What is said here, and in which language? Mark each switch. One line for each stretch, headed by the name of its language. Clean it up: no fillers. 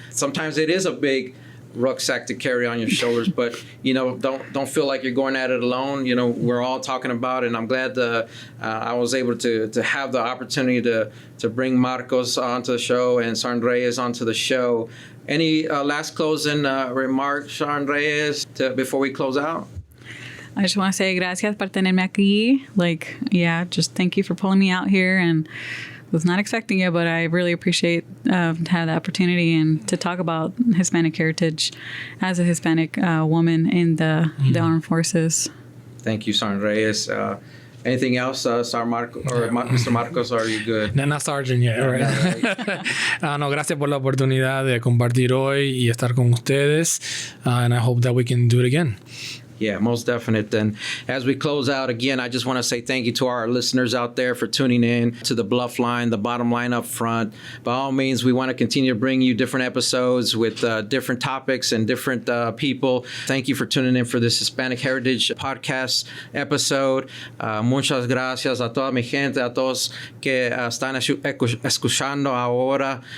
English: Sometimes it is a big rucksack to carry on your shoulders, but don't feel like you're going at it alone. We're all talking about it, and I'm glad I was able to have the opportunity to bring Marcos onto the show and Sergeant Reyes onto the show. Any last closing remarks, Sergeant Reyes, before we close out? I just want to say
Spanish: gracias por tenerme aquí.
English: Like, just thank you for pulling me out here, and was not expecting it, but I really appreciate to have the opportunity and to talk about Hispanic heritage as a Hispanic woman in the armed forces. Thank you, Sergeant Reyes. Anything else, Sergeant Marcos or Mr. Marcos? Are you good? No, not Sergeant yet. Right. No,
Spanish: gracias por la oportunidad de compartir hoy y estar con ustedes,
English: and I hope that we can do it again. Yeah, most definite. Then as we close out, again, I just want to say thank you to our listeners out there for tuning in to the BLUF line, the bottom line up front. By all means, we want to continue to bring you different episodes with different topics and different people. Thank you for tuning in for this Hispanic Heritage Podcast episode.
Spanish: Muchas gracias a toda mi gente, a todos que están escuchando ahora.